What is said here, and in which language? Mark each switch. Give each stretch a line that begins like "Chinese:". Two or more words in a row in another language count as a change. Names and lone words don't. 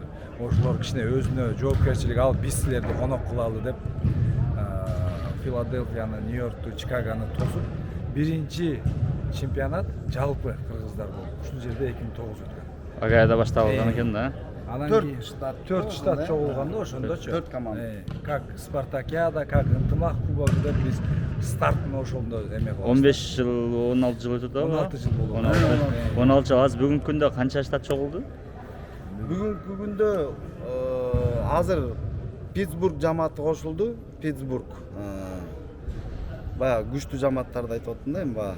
Kyrgyz: Ошолор кичине өзүнө жоопкерчилик алып, биз силерди конок кылалы деп Филадельфияны, Нью-Йоркту, Чикагону тосуп, биринчи чемпионат жалпы кыргыздар болуп, ушул жерде 2009 өткөн. Агаяда башталган экен да. Анан Төрт кийин штат. 4 штат чогулганда ошондочу. 4 команда.
Russian: Как Спартакиада,
Kyrgyz: как Ынтымак кубогунда биз старттын ошондо эме кылабыз. 15 жыл, 16 жыл өтүп атабы? 16 жыл болду. 16 жыл. Азыр бүгүнкү күндө канча штат чогулду? Бүгүнкү күндө азыр Питтсбург жамааты кошулду. Питтсбург баягы күчтүү жамааттарды айтып аттым да эми баягы.